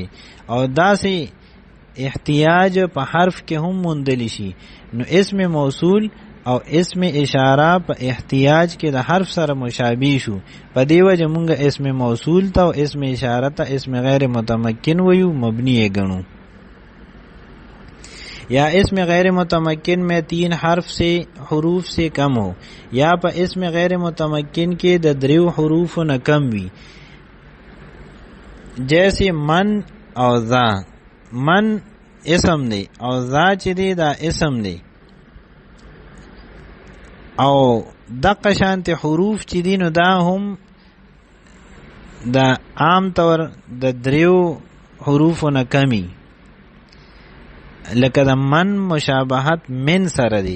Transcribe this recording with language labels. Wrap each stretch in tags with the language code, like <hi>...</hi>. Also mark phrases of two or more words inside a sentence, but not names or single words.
<ps>او داسې احتیاج په حرف کې هم موندلی شي. نو اسم موصول او اسم اشاره په احتیاج کې د حرف سره مشابه شو. په دې وجه مونږ اسم موصول ته او اسم اشاره ته اسم غیر متمکن ویو، مبنی یې ګڼو.</ps> <ur>یا اسم غیر متمکن میں 3 حروف سے کم ہو،</ur> <ps>یا په اسم غیر متمکن کې د 3 حروف نه کم وي. جیسے من او ذا، من اسم دی او ذا چې دی دا اسم دی. او دقه شانت حروف چې دی نو دا هم دا عام طور د 3 حروفو نه کمی، لکه د من مشابهت من سره دی.</ps>